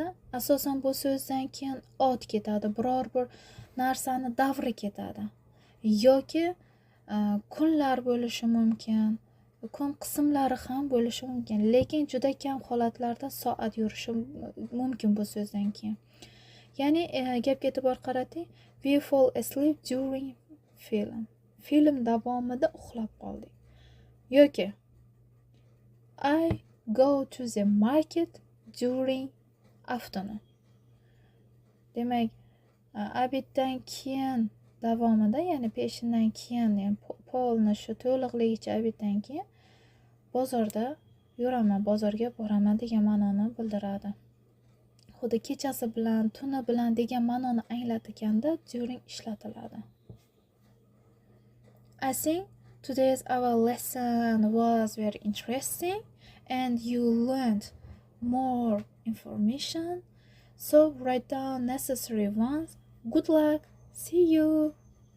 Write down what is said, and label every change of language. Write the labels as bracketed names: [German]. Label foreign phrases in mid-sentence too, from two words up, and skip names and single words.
[Uzbek] Asosan bu so'zdan keyin ot ketadi, biror bir narsani davri ketadi yoki kunlar bo'lishi mumkin, kun qismlari ham bo'lishi mumkin, lekin juda kam holatlarda soat yurishi mumkin bu so'zdan keyin. Ya'ni gapga e'tibor qarating, [English] we fall asleep during film [Uzbek] davomida uxlab qoldik yoki [English] I go to the market during afternoon. [Uzbek] Demak, abitdan keyin davomida, ya'ni peshindan keyin, ya'ni polni shu to'liqligicha abitdan keyin bozorda yuraman, bozorga boraman degan ma'noni bildiradi. Xuddi kechasi bilan, tuni bilan degan ma'noni anglatganda during ishlatiladi. [English] I think today's our lesson was very interesting and you learned more information. So write down necessary ones. Good luck. See you.